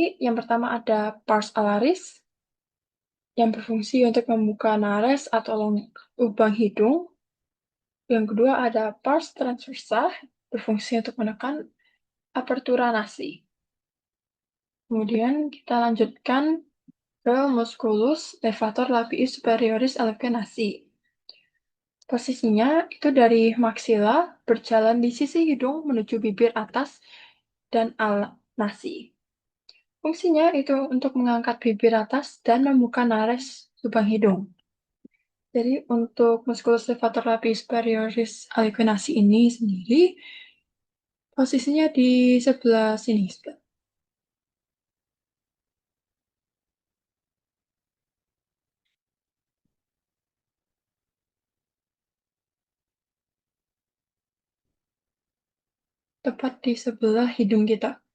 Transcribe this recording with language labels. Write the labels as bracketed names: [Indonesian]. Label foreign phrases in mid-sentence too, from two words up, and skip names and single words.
[Indonesian] Yang pertama ada [Latin] pars alaris, [Indonesian] yang berfungsi untuk membuka nares atau lubang hidung. Yang kedua ada [Latin] pars transversa, [Indonesian] berfungsi untuk menekan [Latin] apertura nasi. [Indonesian] Kemudian kita lanjutkan ke [Latin] musculus levator labii superioris alveolasi. [Indonesian] Posisinya itu dari maksila berjalan di sisi hidung menuju bibir atas dan nasi. Fungsinya itu untuk mengangkat bibir atas dan membuka nares lubang hidung. Jadi untuk [Latin] musculus levator labii superioris alveolasi [Indonesian] ini sendiri posisinya di sebelah sini, tepat di sebelah hidung kita.